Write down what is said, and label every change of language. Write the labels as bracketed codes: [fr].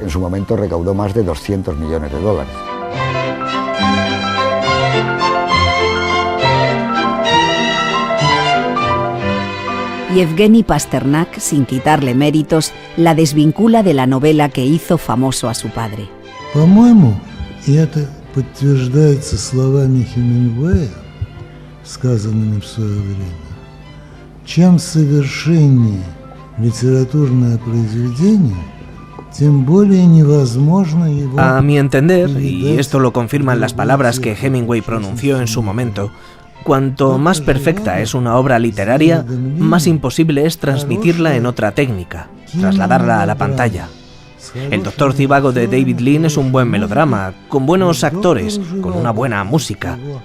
[es] En su momento recaudó más de $200 millones. Yevgeny Pasternak, sin quitarle méritos, la desvincula de la novela que hizo famoso a su padre. [ru] По-моему, это подтверждается словами Хемингуэя, сказанными в свое время. Чем совершеннее литературное произведение, тем более невозможно его... [es] A mi entender, y esto lo confirman las palabras que Hemingway pronunció en su momento, cuanto más perfecta es una obra literaria, más imposible es transmitirla en otra técnica, trasladarla a la pantalla. El Doctor Zhivago de David Lean es un buen melodrama, con buenos actores, con una buena música.